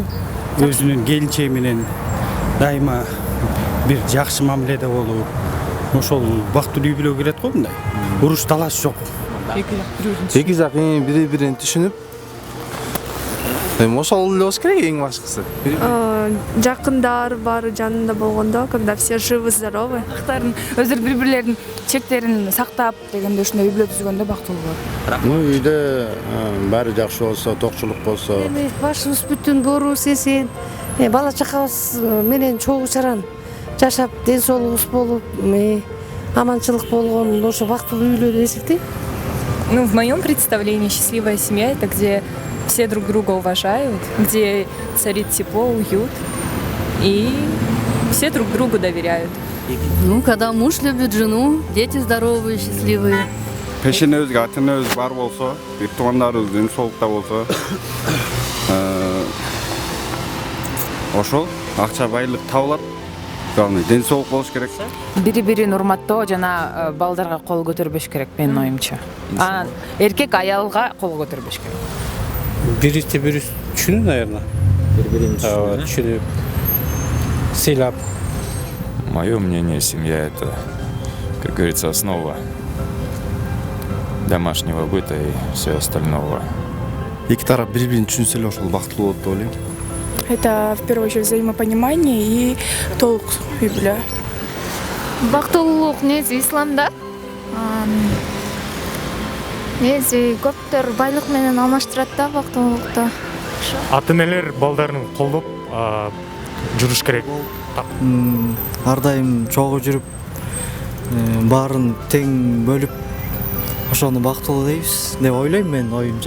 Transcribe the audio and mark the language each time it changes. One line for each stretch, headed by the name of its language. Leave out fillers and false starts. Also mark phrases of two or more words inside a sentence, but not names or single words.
Kyrgyz: Өзүнүн келинчеги менен дайыма бир жакшы мамиледе болуу. Ошол бактылуу үй бүлөгө кирет го мындай. Уруш талаш жок. Эки жак бири-бирин түшүнүп, ошол эле болуш керек эң башкысы. Жакындар баары жанында болгондо,
Russian: когда все живы здоровы.
Kyrgyz: Өздөрү бири-бирлеринин чектерин сактап дегенде ушундай үй бүлө түзгөндө бактылуу болот. Үйдө баары жакшы болсо, токчулук болсо. Башыбыз бүтүн, боорубуз эсен, бала чакабыз менен чогуу чаран жашап, ден соолугубуз болуп, аманчылык болгон ошо бактылуу үй бүлө деп эсептейм.
Russian: В моем представлении счастливая семья — это где все друг друга уважают, где царит тепло, уют, и все друг другу доверяют. Когда муж любит жену, дети здоровые, счастливые.
Kyrgyz: Пешенебизге ата энебиз бар болсо, туугандарыбыз ден соолукта болсо, ошол акча байлык табылат. Главное, ден соолук болуш керек. Бири-бирин урматтоо жана балдарга кол көтөрбөш керек менин оюмча. Анан эркек аялга кол көтөрбөш керек. Бири-бири түшүнүү, наверное. Бири-бирин түшүнүп, сыйлап.
Russian: Мое мнение, семья — это, как говорится, основа домашнего быта и всего остального.
Kyrgyz: Эки тарап бири-бирин түшүнсө эле ошол бактылуу болот деп ойлойм.
Russian: Это в первую очередь взаимопонимание и толк
Kyrgyz: үй бүлө. Бактылуулук негизи исламда. Негизи көптөр байлык менен алмаштырат да бактылуулукта. Ата энелер балдарын колдоп жүрүш керек. Ар дайым чогуу жүрүп, баарын тең бөлүп, ошону бактылуу дейбиз деп ойлойм мен оюмча.